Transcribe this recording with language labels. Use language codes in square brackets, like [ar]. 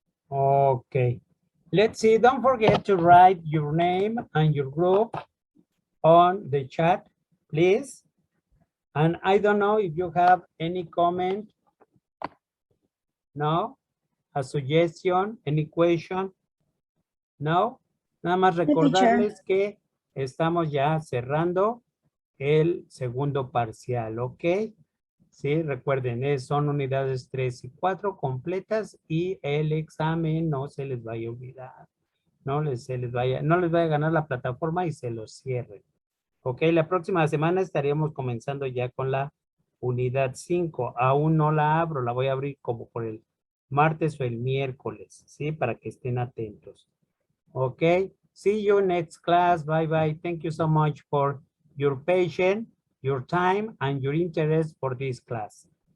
[en] Okay, let's see. Don't forget to write your name and your group on the chat, please. And I don't know if you have any comment. No? A suggestion, any question? No? [es] Nada más recordarles que estamos ya cerrando el segundo parcial, ¿ok? Sí, recuerden, son unidades 3 y 4 completas y el examen no se les vaya a olvidar. No les vaya a ganar la plataforma y se los cierren. Ok, la próxima semana estaríamos comenzando ya con la unidad 5. Aún no la abro, la voy a abrir como por el martes o el miércoles, ¿sí? Para que estén atentos. [en] Ok, see you next class. Bye bye. Thank you so much for your patience, your time, and your interest for this class.